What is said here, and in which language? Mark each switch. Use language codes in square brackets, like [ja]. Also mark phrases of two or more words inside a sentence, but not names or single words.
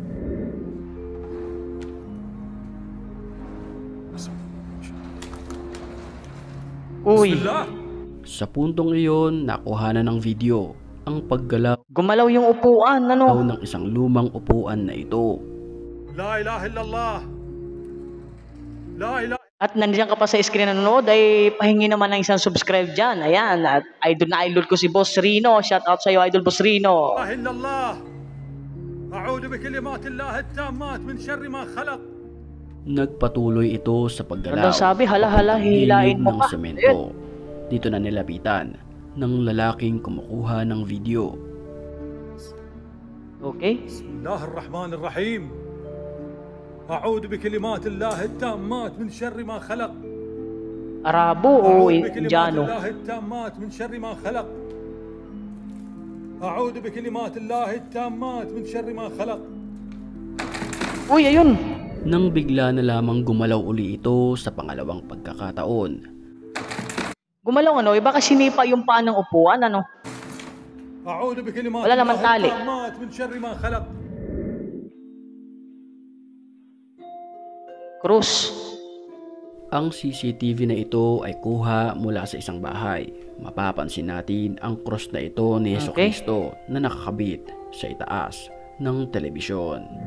[tl] Uy, Sa puntong iyon, nakuhanan ng video ang paggalaw gumalaw yung upuan, ano? ng isang lumang upuan na ito. [ar] لا إله إلا الله لا إله [tl] At nandiyan ka pa sa screen na nanonood, ay pahingi naman ng isang subscribe dyan. Ayan, at idol na idol ko si Boss Rino. [en] Shout out [tl] sa iyo, idol Boss Rino. [ar] إلا الله أعوذ بكلمات الله التامات من شر ما خلق [tl] Nagpatuloy ito sa paggalaw. Ano sabi? Hala, hilain mo ng pa. semento. Dito na nilapitan ng lalaking kumukuha ng video. Okay. [ar] بسم الله الرحمن الرحيم أعوذ بكلمات الله التامات من شر ما خلق [tl] Arabo o [ar] أعوذ بكلمات [tl] Indiano? [ar] الله التامات من شر ما خلق أعوذ بكلمات الله التامات من شر ما خلق [tl] Uy, ayun. Nang bigla na lamang gumalaw uli ito sa pangalawang pagkakataon. Gumalaw ano? Iba kasi sinipa yung paa ng upuan, ano? [ar] أعوذ بكلمات ولا لما الله تالي. التامات من شر ما خلق [tl] Cruz. Ang CCTV na ito ay kuha mula sa isang bahay. Mapapansin natin ang cross na ito ni Yeso Okay. Cristo na nakakabit sa itaas ng telebisyon.